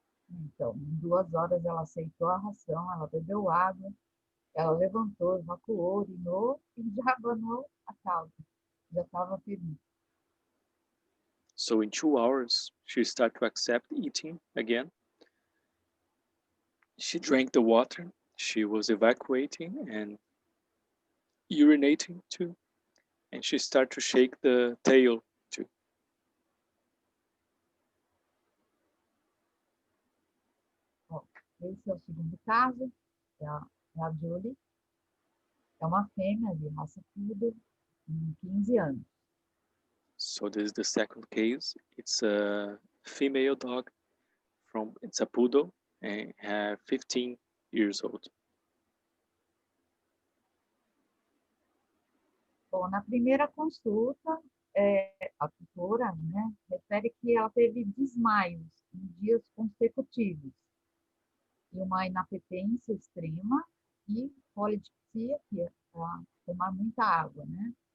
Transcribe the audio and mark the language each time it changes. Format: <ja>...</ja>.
<pt>Então, em 2 horas ela aceitou a ração, ela bebeu água, ela levantou, evacuou, urinou e já abanou a cauda. Já estava feliz.</pt> <en>So in 2 hours, she started to accept eating again. She drank the water. She was evacuating and urinating too. And she started to shake the tail too.</en> <pt>Bom, esse é o segundo caso, é a Julie. É uma fêmea de raça poodle, com 15 anos.</pt> <en>So this is the second case. It's a female dog it's a poodle and 15 years old.</en> <pt>Bom, na primeira consulta, a tutora, né, refere que ela teve desmaios em dias consecutivos e uma inapetência extrema e polidipsia, que é tomar muita água, né?</pt>